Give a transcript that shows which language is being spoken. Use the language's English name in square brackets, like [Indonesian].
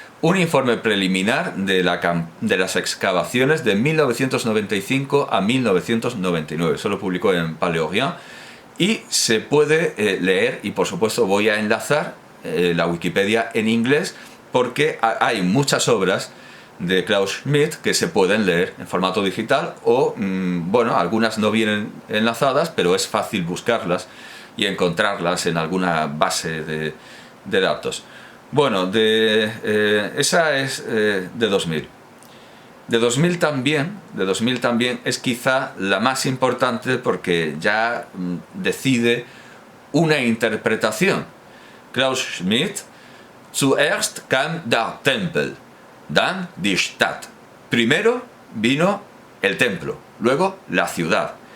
[Spanish] Un informe preliminar de las excavaciones de 1995 a 1999, eso lo publicó en Paléorien, y se puede leer, y por supuesto voy a enlazar la Wikipedia en inglés, porque hay muchas obras de Klaus Schmidt que se pueden leer en formato digital o, bueno, algunas no vienen enlazadas, pero es fácil buscarlas y encontrarlas en alguna base de datos. Bueno, esa es de 2000. De 2000 también es quizá la más importante porque ya decide una interpretación. [German] Klaus Schmidt: Zuerst kam der Tempel, dann die Stadt. [Spanish] Primero vino el templo, luego la ciudad.